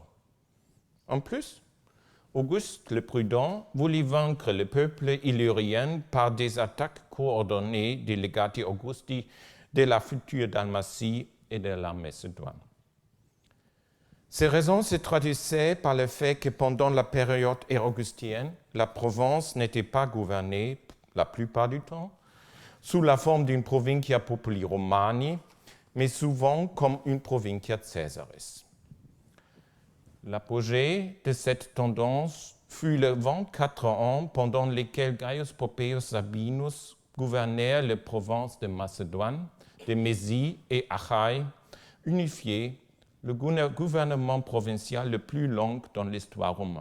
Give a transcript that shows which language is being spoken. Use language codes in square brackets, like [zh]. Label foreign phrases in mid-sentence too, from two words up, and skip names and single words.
[fr] En plus, Auguste le Prudent voulut vaincre le peuple illyrien par des attaques coordonnées des [la] légati Augusti [fr] de la future Dalmatie et de la Macédoine. Ces raisons se traduisaient par le fait que pendant la période augustienne, la Provence n'était pas gouvernée, la plupart du temps, sous la forme d'une [la] provincia populi romani, [fr] mais souvent comme une [la] provincia caesaris. [fr] L'apogée de cette tendance fut les 24 ans pendant lesquels Gaius Poppaeus Sabinus gouvernèrent les provinces de Macédoine, de Mésie et Achaïe, unifiées, le gouvernement provincial le plus long dans l'histoire romaine.